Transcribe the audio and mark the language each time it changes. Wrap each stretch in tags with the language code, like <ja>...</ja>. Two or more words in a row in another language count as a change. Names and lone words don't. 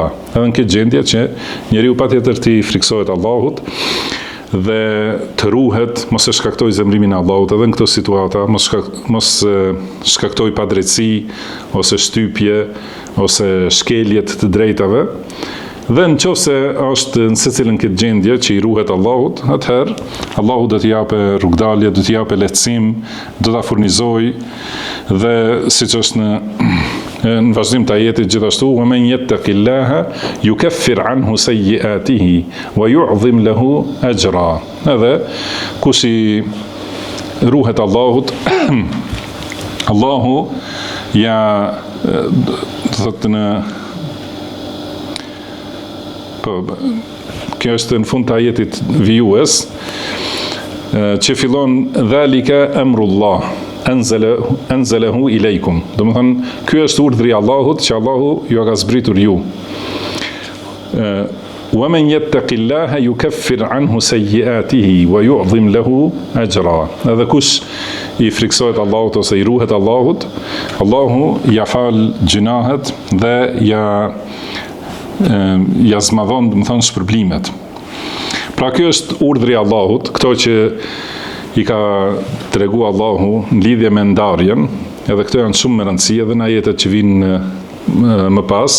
<sq>Edhe në këtë gjendje që njeriu patjetër të friksohet Allahut dhe të ruhet, mos e shkaktoj zemrimin e Allahut edhe në këto situata, mos shkaktoj padrejtësi ose shtypje ose shkelje të drejtave. Dhe në qoftë se është në secilën këtë gjendje që i ruhet Allahut, atëherë Allahu do t'i jape rrugdalje, do t'i jape lehtësim, do t'a furnizoj dhe siç është në vazhdim të ajetit gjithashtu,</sq> <ar>ومن يتق الله يكفر عنه سيئاته ويعظم له أجرا.</ar> <sq>Edhe kush i ruhet Allahut, Allahu ja thotë në kjo është në fund të ajetit vijues që fillon</sq> <ar>ذلك أمر الله أنزله إليكم.</ar> <sq>Do të thonë ky është urdhri i Allahut që Allahu ju ka zbritur ju.</sq> <ar>ومن يتق الله يكفر عنه سيئاته ويعظم له أجرا.</ar> <sq>Edhe kush i friksohet Allahut ose i ruhet Allahut, Allahu ja fal gjunahet dhe ja zmadhon, do të thonë, shpërblimet. Pra kjo është urdhri i Allahut, këto që i ka tregu Allahu në lidhje me ndarjen, edhe këto janë shumë me rëndësi edhe në ajetet që vinë më pas.</sq>